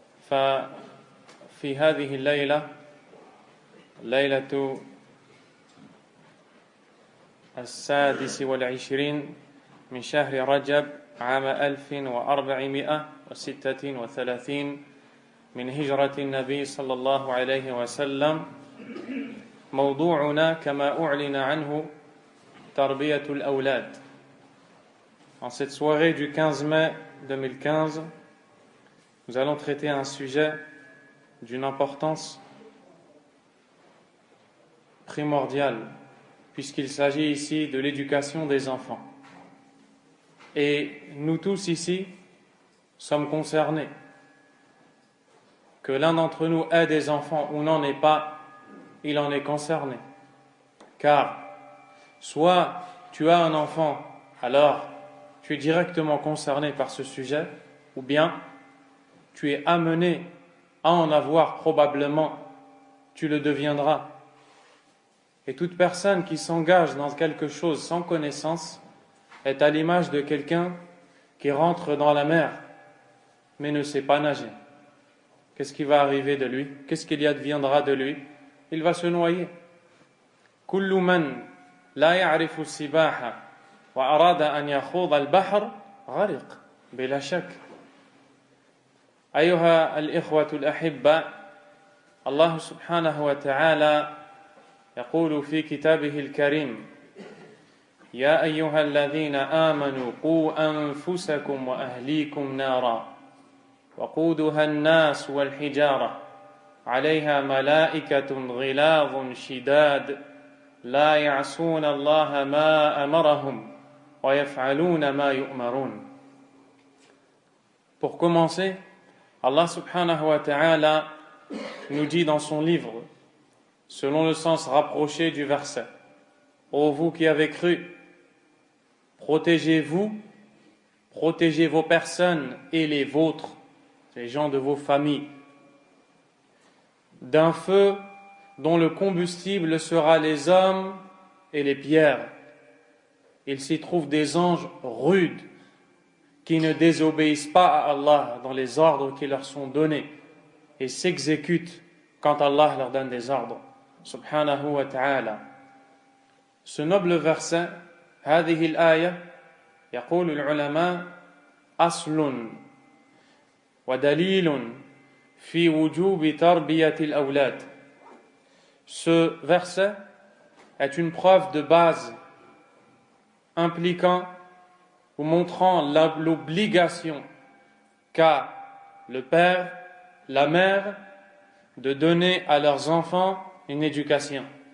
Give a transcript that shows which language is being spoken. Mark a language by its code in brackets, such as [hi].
[ar] ففي هذه الليلة ليلة السادس والعشرين من شهر رجب عام 1436 من هجرة النبي صلى الله عليه وسلم. موضوعنا كما أعلن عنه تربية الأولاد. [fr] En cette soirée du 15 mai 2015, nous allons traiter un sujet d'une importance primordiale, puisqu'il s'agit ici de l'éducation des enfants. Et nous tous ici sommes concernés. Que l'un d'entre nous ait des enfants ou n'en ait pas, il en est concerné. Car soit tu as un enfant, alors tu es directement concerné par ce sujet, ou bien tu es amené à en avoir probablement, tu le deviendras. Et toute personne qui s'engage dans quelque chose sans connaissance est à l'image de quelqu'un qui rentre dans la mer mais ne sait pas nager. Qu'est-ce qui va arriver de lui? Qu'est-ce qu'il y adviendra de lui? Il va se noyer. [ar] كل من لا يعرف السباحة وأراد أن يخوض البحر غرق بلا شك. أيها الإخوة الأحبة، الله سبحانه وتعالى يقول في كتابه الكريم: يا أيها الذين آمنوا قوا أنفسكم وأهليكم نارا وقودها الناس والحجارة عليها ملائكة غلاظ شداد لا يعصون الله ما أمرهم ويفعلون ما يؤمرون. [fr] Pour commencer, Allah subhanahu wa ta'ala nous dit dans son livre, selon le sens rapproché du verset: ô vous qui avez cru, protégez-vous, protégez vos personnes et les vôtres, les gens de vos familles, d'un feu dont le combustible sera les hommes et les pierres. Il s'y trouve des anges rudes qui ne désobéissent pas à Allah dans les ordres qui leur sont donnés et s'exécutent quand Allah leur donne des ordres. [ar] Subhanahu wa ta'ala. [fr] Ce noble verset, [ar] هذه الآية يقول العلماء أصل ودليل في وجوب تربية الأولاد. [fr] Ce verset est une preuve de base impliquant ou montrant l'obligation qu'a le père, la mère de donner à leurs enfants une éducation.